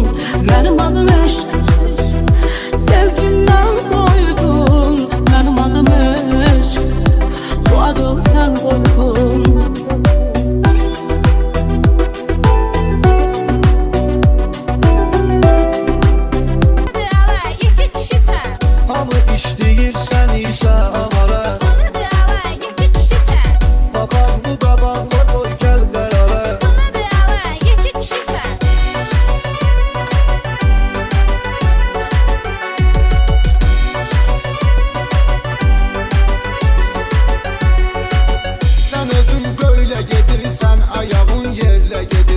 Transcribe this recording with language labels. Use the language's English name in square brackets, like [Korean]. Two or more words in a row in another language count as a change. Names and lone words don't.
[Turkish] Benim adım eşk, sevgimden koydun. Benim adım eşk, bu adı sen koydun. [Azerbaijani] Hadi ala iki kişisən. Hamı istəyir sən isə avara. Hadi ala iki kişisən. Babaqlı qabaqla qoy gəl qərara. Hadi ala iki kişisən. Sən özün göylə gedirsən, ayağın yerlə gedir.